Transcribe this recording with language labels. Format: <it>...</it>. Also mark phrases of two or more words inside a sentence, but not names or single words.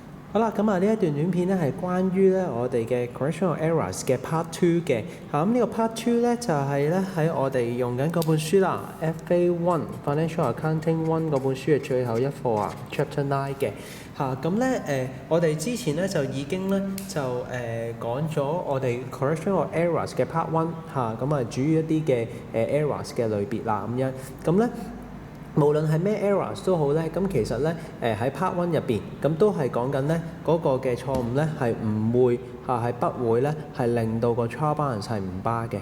<yue>好啦，咁啊呢一段短片咧係關於咧我哋嘅</yue> <en>correctional errors</en> <yue>嘅</yue> <en>part two</en> <yue>嘅。咁呢個</yue> <en>part two</en> <yue>咧就係咧喺我哋用緊嗰本書啦 ，FA One Financial Accounting One 嗰本書嘅最後一課啊，Chapter 9嘅。咁咧我哋之前咧就已經咧就講咗我哋</yue> <en>correctional errors</en> <yue>嘅</yue> <en>part one</en> <yue>咁啊主要一啲嘅errors 嘅類別啦咁樣。咁咧無論係咩 errors 都好咧，咁其實咧喺</yue> <en>part one</en> <yue>入邊，咁都係講緊咧嗰個嘅錯誤咧係唔會係不會咧係令到個</yue> <en>trial balance</en> <yue>係唔巴嘅。</yue>